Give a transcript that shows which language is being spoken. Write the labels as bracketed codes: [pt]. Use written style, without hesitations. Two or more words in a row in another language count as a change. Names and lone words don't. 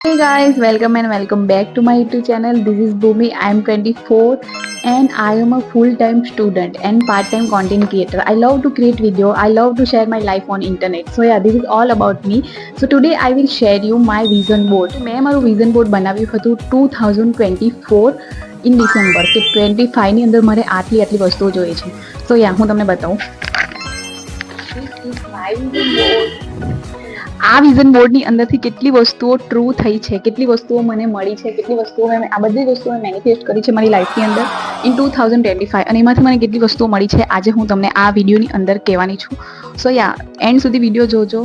[en] Hey guys, welcome and welcome back to my YouTube channel. This is Bhumi. I am 24 and I am a full-time student and part-time content creator. I love to create video. I love to share my life on internet. So yeah, this is all about me. So today I will share you my vision board. [gu] મેં મારું [en] vision board [gu] બનાવ્યું હતું 2024 [en] in December [gu] કે 25 ની અંદર મારે આટલી વસ્તુઓ જોઈએ છે. [en] So yeah, [gu] હું તમને બતાવું. [en] This is my vision board. [gu] આ વિઝન બોર્ડની અંદરથી કેટલી વસ્તુઓ ટ્રુ થઈ છે, કેટલી વસ્તુઓ મને મળી છે, કેટલી વસ્તુઓ મેં આ બધી વસ્તુઓ મેનિફેસ્ટ કરી છે મારી લાઈફની અંદર ઇન 2025 અને એમાંથી મને કેટલી વસ્તુઓ મળી છે આજે હું તમને આ વિડીયોની અંદર કહેવાની છું. [en] so yeah [gu] એન્ડ સુધી વિડીયો જોજો.